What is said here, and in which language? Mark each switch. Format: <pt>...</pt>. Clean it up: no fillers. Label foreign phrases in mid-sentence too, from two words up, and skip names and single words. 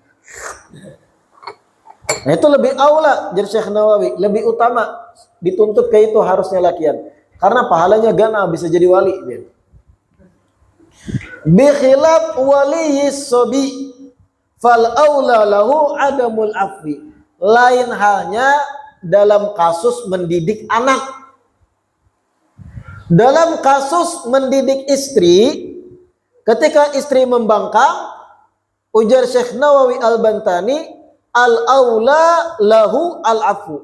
<bjn>Nah itu lebih aula, jadi Syekh Nawawi lebih utama dituntut ke itu harusnya lakian. Karena pahalanya gana bisa jadi wali dia.</bjn> <ar>بخلاف ولي الصبي فالأولى له عدم العفو.</ar> <id>Lain halnya dalam kasus mendidik anak. Dalam kasus mendidik istri, ketika istri membangkang, ujar Syekh Nawawi Al-Bantani,</id> <ar>الأولى له العفو.</ar>